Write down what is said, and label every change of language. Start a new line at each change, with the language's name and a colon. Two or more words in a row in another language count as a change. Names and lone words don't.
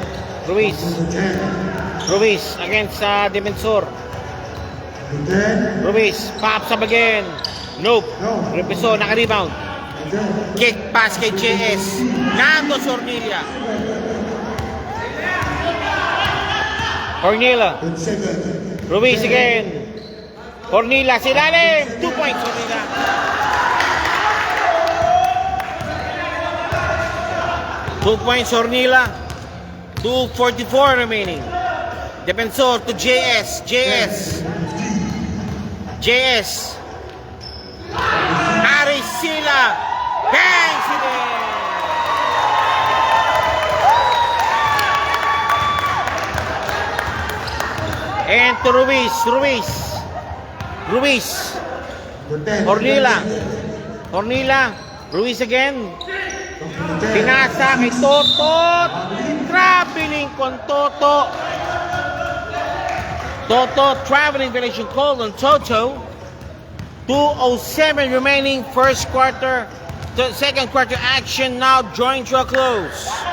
English: Ruiz against defensor. Ruiz pops up again. Nope.
Filipino: Repiso, naka-rebound.
English: Kick pass kay JS. Nando Ornila. Ruiz again. Ornila, silalim. 2 points, Ornila. Two points, Ornila. 2:44 remaining. Defensor to JS. Aricila. Bangs it in. And to Ruiz. Ornila.
Filipino: Ruiz again. Pinasa kay Toto.
English: Traveling con Toto. Traveling violation called on Toto. 2:07 remaining first quarter. The second quarter action now drawing to a close.